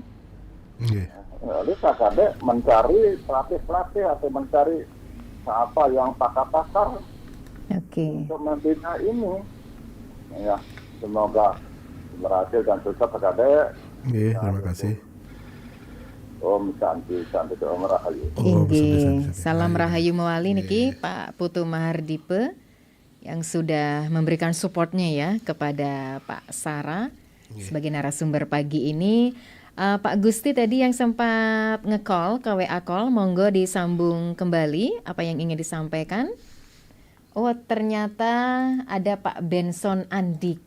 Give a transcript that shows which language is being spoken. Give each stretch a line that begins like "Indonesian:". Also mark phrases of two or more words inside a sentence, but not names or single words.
Indonesian: Iya. Lalu Pak Kadek mencari pelatih atau mencari apa yang pakar-pakar untuk membina ini. Ya, semoga berhasil dan sukses Pak Kadek. Iya, terima kasih.
Sanskrit: Om Santi Om Rahayu.
Indonesian: Inggih, salam Rahayu
Balinese: Mawali niki
Indonesian: Pak Putu Mahardipe yang sudah memberikan supportnya ya kepada Pak Sara sebagai narasumber pagi ini. Pak Gusti tadi yang sempat nge-call ke WA call, monggo disambung kembali apa yang ingin disampaikan. Oh ternyata ada Pak Benson Andika.